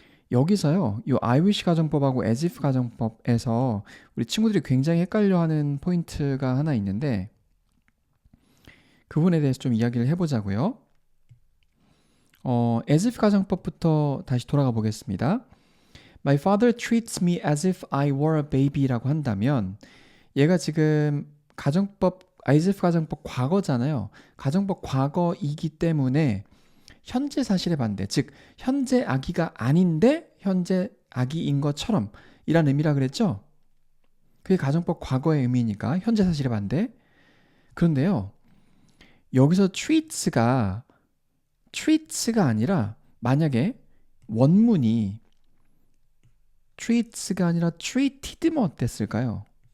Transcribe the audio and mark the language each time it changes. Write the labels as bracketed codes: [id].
[ko] 여기서요, 이 I wish 가정법하고 as if 가정법에서 우리 친구들이 굉장히 헷갈려하는 포인트가 하나 있는데 그 부분에 대해서 좀 이야기를 해보자고요. as if 가정법부터 다시 돌아가 보겠습니다. [en] My father treats me as if I were a baby [ko] 라고 한다면 얘가 지금 [en] as if [ko] 가정법 과거잖아요. 가정법 과거이기 때문에 현재 사실의 반대, 즉 현재 아기가 아닌데 현재 아기인 것처럼 이란 의미라 그랬죠? 그게 가정법 과거의 의미니까 현재 사실의 반대. 그런데요, 여기서 treats가 아니라 만약에 원문이 treats가 아니라 treated면 어땠을까요?